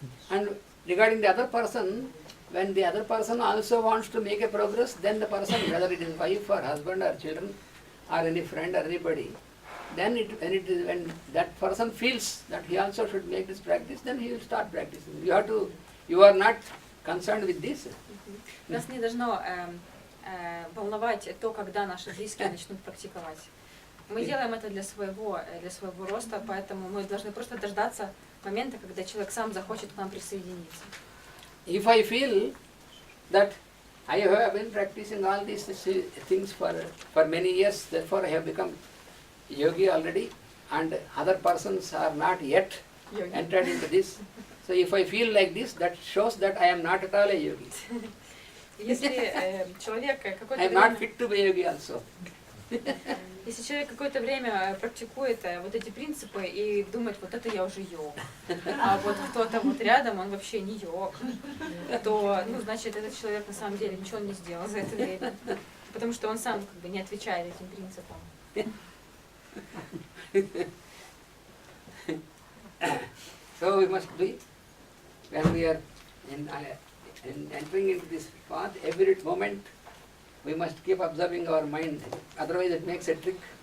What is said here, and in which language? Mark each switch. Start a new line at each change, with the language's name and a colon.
English: And regarding the other person, when the other person also wants to make a progress, then the person, whether it is wife or husband or children or any friend or anybody, then when that person feels that he also should make this practice, then he will start practicing. You are not concerned with this.
Russian: Нас не должно волновать то, когда наши близкие начнут практиковать. Мы делаем это для своего роста, поэтому мы должны просто дождаться момента, когда человек сам захочет к нам присоединиться.
English: If I feel that I have been practicing all these things for many years, therefore I have become yogi already, and other persons are not yet entered into this. So if I feel like this, that shows that I am not at all a yogi.
Russian: Если человек какое-то
English: I am not fit to be a yogi also.
Russian: Если человек какое-то время практикует вот эти принципы и думает, вот это я уже йог, а вот кто-то вот рядом, он вообще не йог, то, значит, этот человек на самом деле ничего не сделал за это время, потому что он сам как бы не отвечает этим принципам.
English: So we must be, when we are entering into this path, every moment we must keep observing our mind, otherwise it makes a trick.